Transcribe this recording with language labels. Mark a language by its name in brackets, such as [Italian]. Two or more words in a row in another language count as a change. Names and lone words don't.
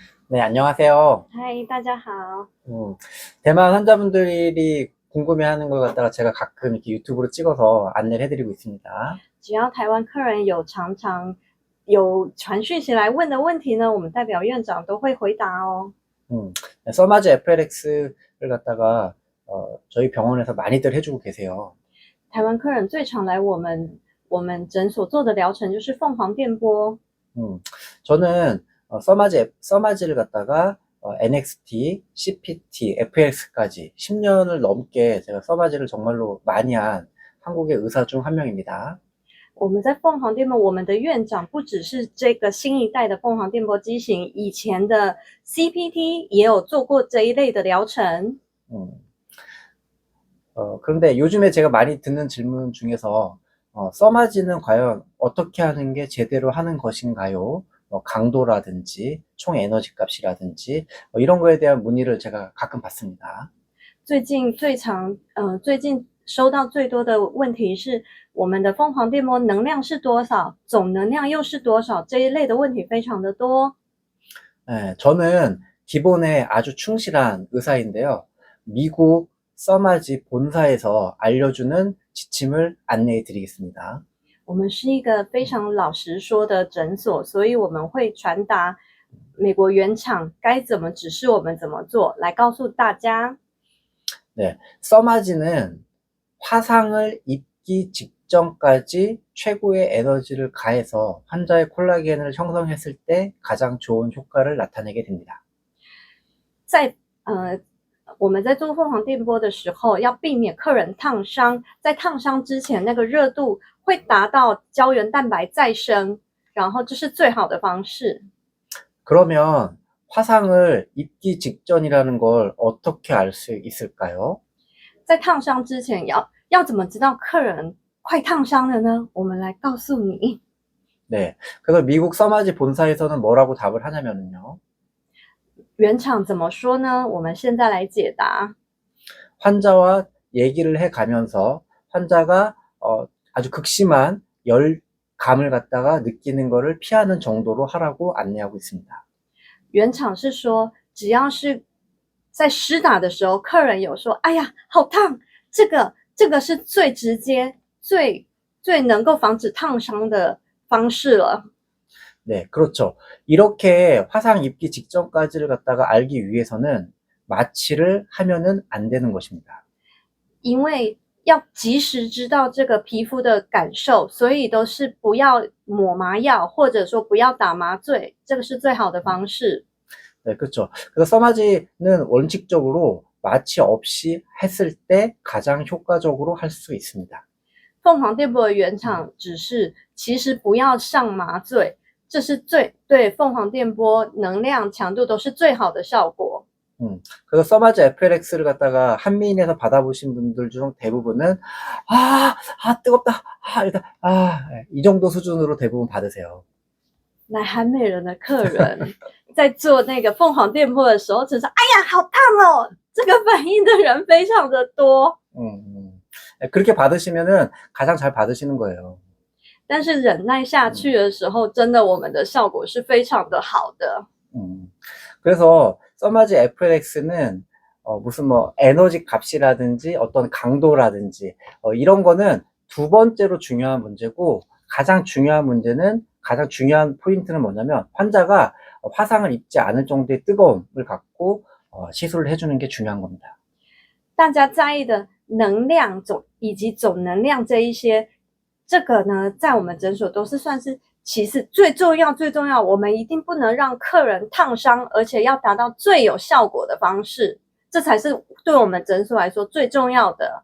[Korean] 네, 안녕하세요. [Chinese] 嗨，大家好。 [Korean] 음, 대만 환자분들이 궁금해하는 걸 갖다가 제가 가끔 이렇게 유튜브로 찍어서 안내를 해드리고 있습니다. [Chinese] 只要台湾客人有常常有传讯息来问的问题呢，我们代表院长都会回答哦。 [Korean] 음, 써마즈 FLX를 갖다가 저희 병원에서 많이들 해주고 계세요. [Chinese] 台湾客人最常来我们诊所做的疗程就是凤凰电波。 [Korean] 음, 저는 써마즈를 갖다가 NXT, CPT, FLX까지 10년을 넘게 제가 써마즈를 정말로 많이 한 한국의 의사 중 한 명입니다. [Chinese] 我们在凤凰电波，我们的院长不只是这个新一代的凤凰电波机型，以前的 CPT 也有做过这一类的疗程。 [Korean] 음, 그런데 요즘에 제가 많이 듣는 질문 중에서 써마지는 과연 어떻게 하는 게 제대로 하는 것인가요? 강도라든지 총 에너지 값이라든지 이런 거에 대한 문의를 제가 가끔 받습니다. [Chinese] 最近收到最多的问题是，我们的凤凰电波能量是多少，总能量又是多少，这一类的问题非常的多。 [Korean] 네, 저는 기본에 아주 충실한 의사인데요. 미국 써마지 본사에서 알려주는 지침을 안내해 드리겠습니다. [Chinese] 我们是一个非常老实说的诊所，所以我们会传达美国原厂该怎么指示我们怎么做，来告诉大家。 [Korean] 네, 써마지는 화상을 입기 직전까지 최고의 에너지를 가해서 환자의 콜라겐을 형성했을 때 가장 좋은 효과를 나타내게 됩니다. [Chinese] 我们在做凤凰电波的时候，要避免客人烫伤，在烫伤之前，那个热度会达到胶原蛋白再生，然后这是最好的方式。 [Korean] 그러면 화상을 입기 직전이라는 걸 어떻게 알 수 있을까요? [Chinese] 在烫伤之前要怎么知道客人快烫伤了呢？我们来告诉你。 [Korean] 네, 그래서 미국 써마지 본사에서는 뭐라고 답을 하냐면요. [Chinese] 原厂怎么说呢？我们现在来解答。 [Korean] 환자와 얘기를 해가면서 환자가 아주 극심한 열감을 갖다가 느끼는 것을 피하는 정도로 하라고 안내하고 있습니다. [Chinese] 原厂是说，只要是在施打的时候，客人有说：“哎呀，好烫！” 这个是最直接、最能够防止烫伤的方式了。 [Korean] 네, 그렇죠. 이렇게 화상 입기 직전까지를 갖다가 알기 위해서는 마취를 하면은 안 되는 것입니다. [Chinese] 因为要及时知道这个皮肤的感受，所以都是不要抹麻药，或者说不要打麻醉，这个是最好的方式。 [Korean] 네, 그렇죠. 그래서 써마지는 원칙적으로 마취 없이 했을 때 가장 효과적으로 할 수 있습니다. [Chinese] 凤凰电波的原厂指示，其实不要上麻醉，这是对凤凰电波能量强度都是最好的效果。 [Korean] 그래서 써마지 FLX를 갖다가 한미인에서 받아보신 분들 중 대부분은 뜨겁다, 이 정도 수준으로 대부분 받으세요. [Chinese] 来韩美人的客人在做那个凤凰电波的时候，只是哎呀好烫哦，这个反应的人非常的多。 [Korean] 그렇게 받으시면은 가장 잘 받으시는 거예요. [Chinese] 但是忍耐下去的时候，真的我们的效果是非常的好的。 [Korean] 그래서 써마지 FLX는 무슨 뭐 에너지 값이라든지 어떤 강도라든지 이런 거는 두 번째로 중요한 문제고 가장 중요한 포인트는 뭐냐면 환자가 화상을 입지 않을 정도의 뜨거움을 갖고 시술을 해주는 게 중요한 겁니다. [Chinese] 大家在意的能量以及总能量这一些，这个呢，在我们诊所都是算是其次，最重要，我们一定不能让客人烫伤，而且要达到最有效果的方式，这才是对我们诊所来说最重要的。